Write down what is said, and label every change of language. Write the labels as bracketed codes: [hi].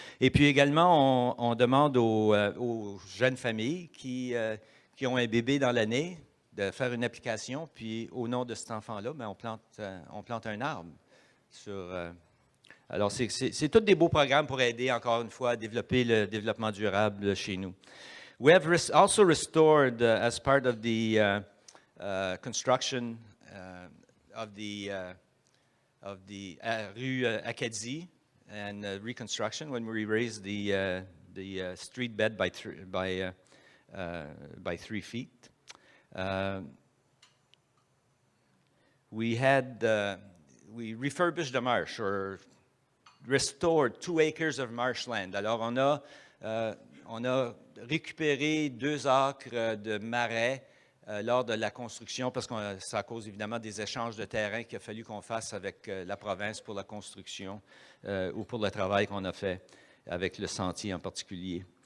[fr] Et puis également, on demande aux jeunes familles qui ont un bébé dans l'année de faire une application, puis au nom de cet enfant-là, bien, on plante un arbre. Alors, c'est tous des beaux programmes pour aider, encore une fois, à développer le développement durable chez nous. [en] We have also restored, as part of the construction of the rue Acadie and reconstruction, when we raised the street bed by 3 feet. We refurbished the marsh, or restored 2 acres of marshland. [fr] Alors, on a récupéré 2 acres de marais lors de la construction, parce que c'est à cause évidemment des échanges de terrain qu'il a fallu qu'on fasse avec la province pour la construction ou pour le travail qu'on a fait avec le sentier en particulier.